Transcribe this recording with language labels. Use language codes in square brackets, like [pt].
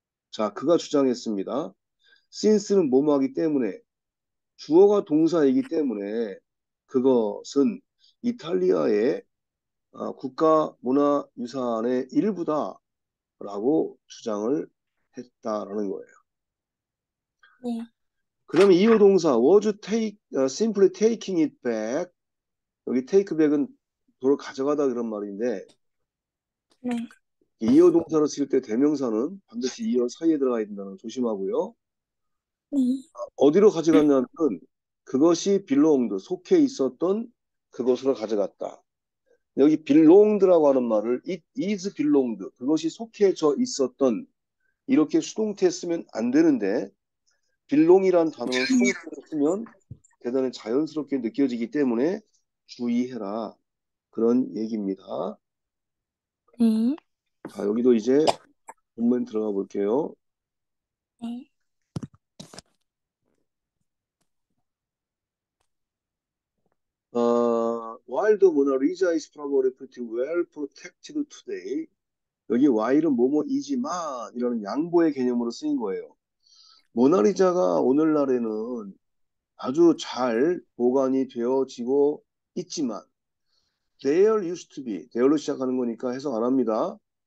[ko] 자, 그가 주장했습니다. since는 뭐뭐하기 때문에 주어가 동사이기 때문에 그것은 이탈리아의 국가 문화 유산의 일부다라고 주장을 했다라는 거예요. 네, 그 다음에 이어 동사 [en] was take, simply taking it back. [ko] 여기 take back은 도로 가져가다 그런 말인데 네, 이어 동사로 쓸 때 대명사는 반드시 이어 사이에 들어가야 된다는 거 조심하고요. 네, 어디로 가져갔냐면 그것이 belonged, 속해 있었던 그것으로 가져갔다. 여기 belonged라고 하는 말을 [en] it is belonged, [ko] 그것이 속해져 있었던 이렇게 수동태 쓰면 안 되는데 belong이란 단어는 수동태로 쓰면 대단히 자연스럽게 느껴지기 때문에 주의해라. 그런 얘기입니다. 네, 자, 여기도 이제 본문 들어가 볼게요. 네, [en] While the Mona Lisa is probably pretty well protected today. [ko] 여기 while은 뭐뭐이지만 이라는 양보의 개념으로 쓰인 거예요. 모나리자가 오늘날에는 아주 잘 보관이 되어지고 있지만 [en] there used to be, [ko] there로 시작하는 거니까 해석 안 합니다.